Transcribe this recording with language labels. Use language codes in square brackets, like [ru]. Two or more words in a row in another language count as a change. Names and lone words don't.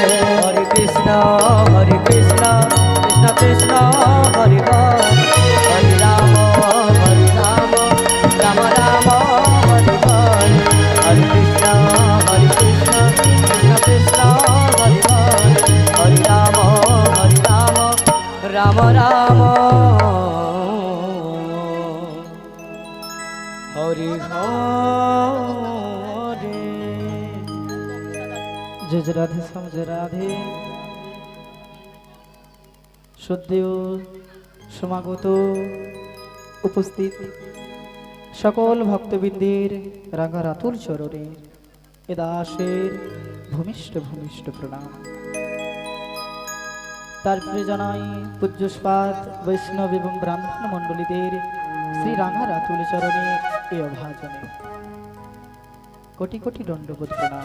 [sa] হরে কৃষ্ণ কৃষ্ণ কৃষ্ণ হরে হরে হরে রাম রাম রাম হরে হরে হরে কৃষ্ণ কৃষ্ণ কৃষ্ণ হরে হরে হরে রাম রাম রাম হরে হরে। [hi] जय जय राधे श्याम जय राधे [bn] श्रद्धेय সমাগত উপস্থিত সকল ভক্তবৃন্দের রাঙা রাতুল চরণে এ দাসের ভূমিষ্ঠ ভূমিষ্ঠ প্রণাম। তারপরে জানাই পূজ্যস্পাদ বৈষ্ণব এবং ব্রাহ্মণ মণ্ডলীদের শ্রী রাঙা রাতুল চরণে এ অভাজনে কোটি কোটি দণ্ডবোধ প্রণাম।